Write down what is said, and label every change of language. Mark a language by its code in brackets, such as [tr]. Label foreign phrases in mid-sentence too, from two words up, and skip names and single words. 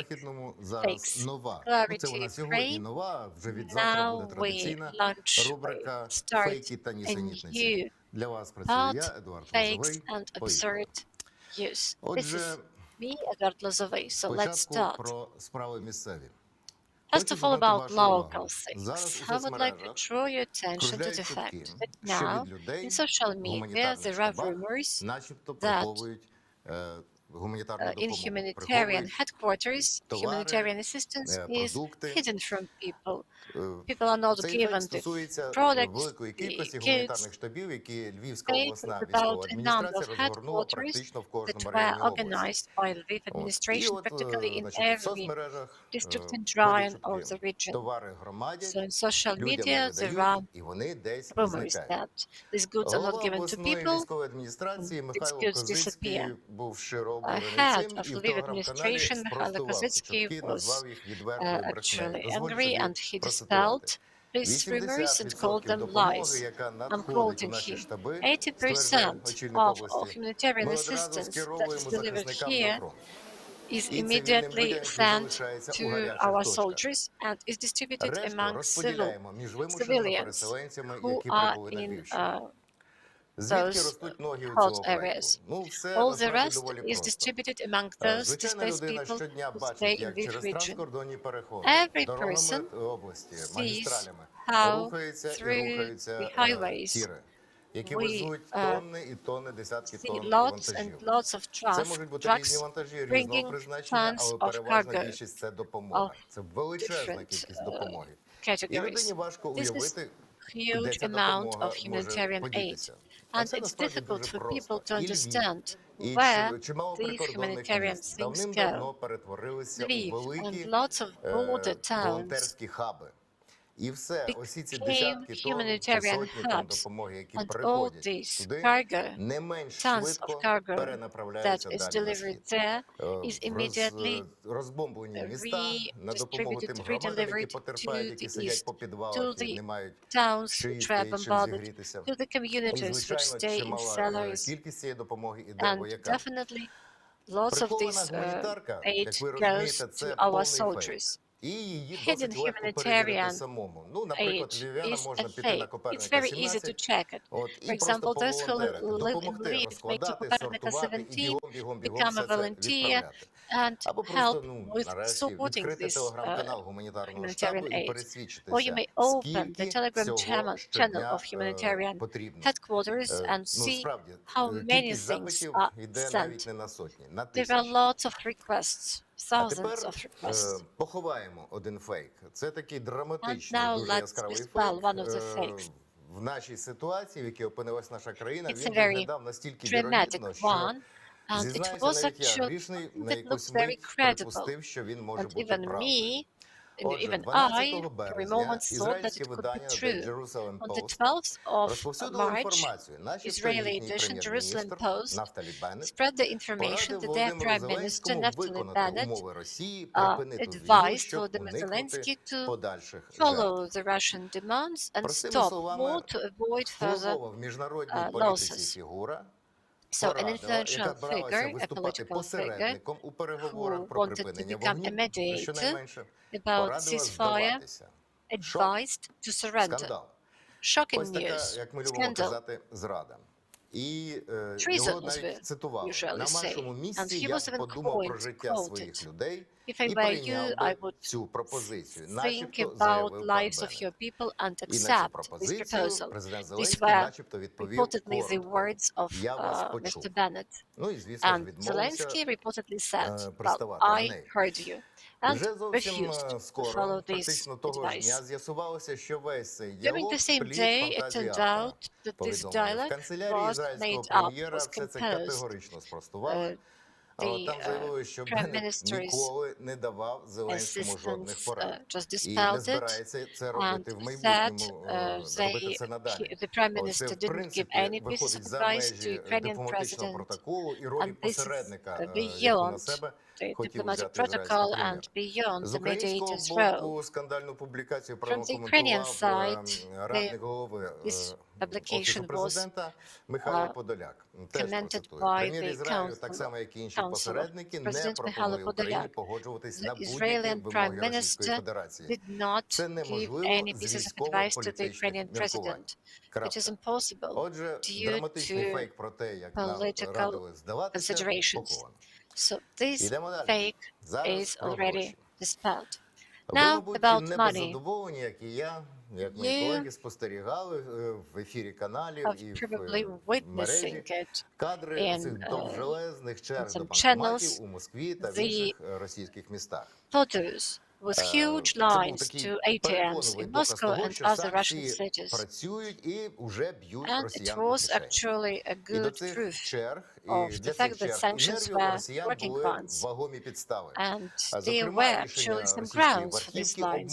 [uk] Зараз нова. Це вона сьогодні нова, вже від завтра буде традиційна рубрика «Фейки та нісенітниці». Для вас працюю я, Едуард Лозовий. Отже, спочатку про справи місцеві. [en] First of all, about local things. I would like to draw your attention to the fact that now in social media there are rumors that [uk] гуманітарну [en] in [uk] допомогу [en] humanitarian [uk] приховують [en] headquarters, [uk] товари, [en] humanitarian assistance is [uk] продукти. [en] hidden from people. People are not [uk] Цей [en] given [uk] ефект [en] the [uk] стосується [en] products, [uk] великої [en] the [uk] кількості [en] goods. [uk] гуманітарних штабів, які Львівська [en] Fake [uk] обласна [en] is [uk] військова [en] about a number [uk] адміністрація [en] of [uk] розгорнула [en] headquarters [uk] практично в [en] that [uk] кожному [en] were [uk] районі області. [en] organized by Lviv [uk] І [en] administration, [uk] от, [en] practically in [uk] значить, в [en] every [uk] соцмережах [en] district and [uk] ходять [en] run of the [uk] чутки. [en] region. [uk] Товари громадять, [en] So in social [uk] людям [en] media, [uk] не [en] there are [uk] видають, і вони десь [en] rumors [uk] зникають. [en] that these goods are not [uk] Голова [en] given to [uk] обласної [en] people. [uk] військової адміністрації [en] These [uk] Михайло [en] goods [uk] Козицький [en] disappear. [uk] був щиро обурений [en] Head [uk] цим [en] of [uk] і в [en] Lviv [uk] телеграм-каналі [en] administration, Mikhailo [uk] спростував ці [en] Kozycki, [uk] чутки, [en] was [uk] назвав їх відвертою брехнею. [en] actually [uk] Дозволю [en] angry [uk] собі [en] and he [uk] процитувати. [en] dispelled these rumors and called [uk] 80% [en] them [uk] допомоги, [en] lies. [uk] яка [en] I'm [uk] надходить у [en] quoting [uk] наші [en] him. [uk] штаби, [en] 80% [uk] стверджує очільник [en] of [uk] області, [en] humanitarian [uk] ми одразу [en] assistance that is [uk] скеровуємо [en] delivered [uk] захисникам на [en] here [uk] фронт. [en] is [uk] І цивільним [en] immediately [uk] людям, які [en] sent [uk] залишаються у [en] to [uk] гарячих [en] our [uk] точках. [en] soldiers and is distributed [uk] Решту [en] among [uk] розподіляємо між вимушеними [en] civilians [uk] переселенцями, [en] who [uk] які [en] are [uk] прибули на [en] in [uk] Львівщину. Звідки [en] those [uk] ростуть ноги у [en] hot [uk] цього фейку? [en] areas. [uk] Ну, все [en] All the [uk] насправді [en] rest [uk] доволі [en] is [uk] просто. [en] distributed among those [uk] Звичайна [en] displaced [uk] людина [en] people [uk] щодня [en] who [uk] бачить, [en] stay in [uk] як [en] this [uk] через [en] region. [uk] транскордонні переходи, [en] Every [uk] дорогами [en] person [uk] області, [en] sees [uk] магістралями [en] how [uk] рухаються і [en] through [uk] рухаються [en] the highways [uk] тіри, які [en] we [uk] везуть тонни і тонни, десятки [en] see [uk] тонн [en] lots [uk] вантажів. [en] and lots of [uk] Це можуть бути різні [en] trucks [uk] вантажі різного [en] bringing [uk] призначення, [en] tons [uk] але [en] of [uk] переважна [en] cargo [uk] більшість – це допомога. [en] of [uk] Це величезна [en] different, [uk] кількість допомоги. І [en] categories. [uk] людині важко [en] This is [uk] уявити, де [en] huge [uk] ця [en] amount [uk] допомога [en] of [uk] може [en] humanitarian aid. [uk] подітися. А [en] And [uk] це [en] it's [uk] насправді [en] difficult [uk] дуже [en] for people [uk] просто. [en] to [uk] І Львів, [en] understand [uk] і [en] where [uk] чимало [en] these [uk] прикордонних [en] humanitarian [uk] міст [en] things [uk] давним-давно [en] go. [uk] перетворилися у [en] Lviv [uk] великі [en] and lots of border towns [uk] волонтерські хаби. І все, осі ці [en] became [uk] десятки тонн чи [en] humanitarian [uk] сотні тонн [en] hubs. [uk] допомоги, які [en] And all [uk] приходять [en] this [uk] туди, [en] cargo, [uk] не менш [en] tons of [uk] швидко [en] cargo that [uk] перенаправляються [en] is [uk] далі на [en] delivered [uk] схід. [en] there is immediately [uk] Розбомблені міста на допомогу тим [en] redistributed, [uk] громадам, які [en] redelivered [uk] потерпають, [en] to [uk] які [en] the [uk] сидять [en] east, [uk] по [en] to [uk] підвалах і [en] the [uk] не мають [en] towns [uk] що [en] which were [uk] їсти і чим [en] bombarded, [uk] зігрітися. [en] to the [uk] І, [en] communities which [uk] звичайно, [en] stay in [uk] чимала [en] cellars, [uk] кількість цієї допомоги іде [en] and [uk] воякам. [en] definitely lots of [uk] Прихована [en] this [uk] гуманітарка, [en] aid [uk] як ви [en] goes [uk] розумієте, [en] to [uk] це [en] our [uk] повний фейк. [en] soldiers. [uk] І її [en] Hidden [uk] досить легко перевірити [en] humanitarian [uk] самому. Ну, наприклад, [en] aid [uk] львів'янам [en] is [uk] можна [en] a [uk] піти на [en] fake. It's [uk] Коперника [en] very easy to [uk] 17, [en] check it. [uk] от, [en] For [uk] і просто [en] example, those who [uk] поволонтерити, [en] live in [uk] допомогти, [en] Lviv, make [uk] розкладати, [en] Kopernika [uk] сортувати і [en] 17, [uk] бігом [en] become [uk] все [en] a [uk] це [en] volunteer, [uk] відправляти. [en] and [uk] Або [en] help [uk] просто, ну, [en] with [uk] нарешті, [en] sorting [uk] відкрити [en] this [uk] телеграм-канал гуманітарного [en] humanitarian [uk] штабу і [en] aid. Or you [uk] пересвідчитися, [en] may open the [uk] скільки [en] Telegram [uk] всього [en] channel [uk] щодня [en] of humanitarian [uk] потрібно. [en] headquarters and [uk] Ну, [en] see [uk] справді, [en] how many [uk] кількість [en] things [uk] запитів [en] are [uk] йде навіть [en] sent. [uk] не на сотні, на [en] There are [uk] тисячі. [en] lots of requests, [uk] А [en] thousands [uk] тепер [en] of requests. [uk] поховаємо один фейк. Це такий [en] And [uk] драматичний, [en] now [uk] дуже [en] let's [uk] яскравий [en] dispel [uk] фейк. [en] one of the fakes. [uk] В нашій ситуації, в якій опинилась наша країна, [en] It's [uk] він [en] a very [uk] виглядав настільки [en] dramatic [uk] вірогідно, що, [en] one, and it [uk] зізнаюся, [en] was [uk] навіть я [en] actually [uk] грішний на [en] that [uk] якусь [en] looks very [uk] мить [en] credible. [uk] припустив, що він може [en] And [uk] бути [en] even [uk] правдою. [en] me, and [uk] Отже, [en] even [uk] 12 [en] I, for a [uk] березня [en] moment thought that [uk] ізраїльське [en] it could be [uk] видання The [en] true. [uk] Jerusalem [en] On the [uk] Post [en] 12th of [uk] розповсюдило [en] March, [uk] інформацію, начебто [en] Israeli [uk] їхній [en] edition Jerusalem [uk] прем'єр-міністр [en] Post [uk] Нафталі Беннет [en] spread the information [uk] порадив [en] that their [uk] Володимиру [en] Prime Minister [uk] Зеленському [en] Naftali [uk] виконати [en] Bennett [uk] умови Росії, припинити війну, [en] advised [uk] щоб [en] Volodymyr [uk] уникнути [en] Zelensky to [uk] подальших жертв. [en] follow the Russian demands and [uk] Простими [en] stop [uk] словами, [en] war to avoid further [uk] впливова в міжнародній політиці [en] losses. [uk] фігура [en] So an [uk] порадила, [en] influential [uk] яка бралася [en] figure, a [uk] виступати [en] political figure, [uk] посередником у переговорах [en] who [uk] про [en] wanted to [uk] припинення [en] become a [uk] вогню, [en] mediator [uk] щонайменше, [en] about [uk] порадила [en] ceasefire, [uk] здаватися. [en] advised to surrender. [uk] Скандал. [en] Shocking [uk] Ось така, [en] news. [uk] як ми любимо [en] Scandal. [uk] казати, зрада. І [en] Treason, [uk] його [en] as [uk] навіть [en] we [uk] цитували. [en] usually [uk] На [en] say. [uk] вашому [en] And [uk] місці [en] he [uk] я [en] was [uk] б [en] even [uk] подумав про життя [en] quoted. [uk] своїх людей [en] If I [uk] і [en] were [uk] прийняв [en] you, I [uk] би [en] would [uk] цю пропозицію. [en] think [uk] Начебто [en] about [uk] заявив пан [en] lives of your [uk] Беннет. [en] people and [uk] І на цю [en] accept this [uk] пропозицію [en] proposal. [uk] президент [en] These [uk] Зеленський [en] were [uk] начебто відповів [en] reportedly the [uk] коротко. [en] words of [uk] Я вас почув. [en] Mr. Bennett. [uk] Ну і, звісно ж, [en] And [uk] відмовився [en] Zelensky reportedly said, well, [uk] приставати на [en] I [uk] неї. [en] heard you, and [uk] Вже зовсім [en] refused to [uk] скоро, [en] follow this [uk] практично того ж [en] advice. [uk] дня, з'ясувалося, що весь цей [en] During [uk] діалог [en] the same [uk] плід [en] day, it [uk] фантазії [en] turned [uk] автора. [en] out that this [uk] Повідомили. В [en] dialogue [uk] канцелярії [en] was [uk] ізраїльського [en] made up, [uk] прем'єра [en] was [uk] все це [en] composed. [uk] категорично спростували. [en] The [uk] Там заявили, що [en] Prime [uk] Беннет [en] Minister's [uk] ніколи не давав Зеленському жодних [en] assistants [uk] порад. [en] just [uk] І не [en] dispelled it [uk] збирається це [en] and [uk] робити в [en] said [uk] майбутньому, робити це надалі. [en] the Prime [uk] Це, [en] Minister [uk] в [en] didn't give [uk] принципі, [en] any pieces [uk] виходить [en] of [uk] за [en] advice to [uk] межі [en] Ukrainian [uk] дипломатичного [en] president, [uk] протоколу і ролі [en] and this is [uk] посередника, яку [en] beyond [uk] на себе [en] the [uk] хотів [en] diplomatic [uk] взяти ізраїльський [en] protocol [uk] прем'єр. [en] and beyond [uk] З [en] the mediator's [uk] українського [en] role. [uk] боку скандальну публікацію [en] From the Ukrainian [uk] прокоментував [en] side, [uk] радник голови [en] this [uk] Офісу [en] publication was [uk] президента Михайло Подоляк. Теж [en] commented [uk] процитую. [en] by [uk] Прем'єр [en] the [uk] Ізраїлю, так само як і інші [en] Council of [uk] посередники, не [en] President [uk] пропонує [en] Mikhailo [uk] Україні [en] Podolyak. [uk] погоджуватись на [en] The [uk] будь-які [en] Israeli Prime [uk] вимоги Російської [en] Minister [uk] Федерації. [en] did not [uk] Це [en] give [uk] неможливо [en] any [uk] з [en] pieces of advice to the [uk] військово-політичних [en] Ukrainian [uk] міркувань. [en] president. It [uk] Крапка. [en] is impossible [uk] Отже, [en] due [uk] драматичний [en] to [uk] фейк про те, як нам [en] political [uk] радили здаватися, [en] considerations. [uk] поховано. [en] So this [uk] Ідемо далі. [en] fake [uk] Зараз [en] is [uk] про [en] already [uk] гроші. [en] dispelled. [uk] Ви, [en] Now [uk] мабуть, [en] about [uk] не [en] money. [uk] беззадоволені, як і я, як мої колеги спостерігали в ефірі каналів і в мережі кадри цих довжелезних черг до банкоматів у Москві та в інших російських містах. [en] With huge lines to ATMs in Moscow and other Russian cities. And it was actually a good proof of the fact that sanctions were working funds. And there were actually some grounds for these lines.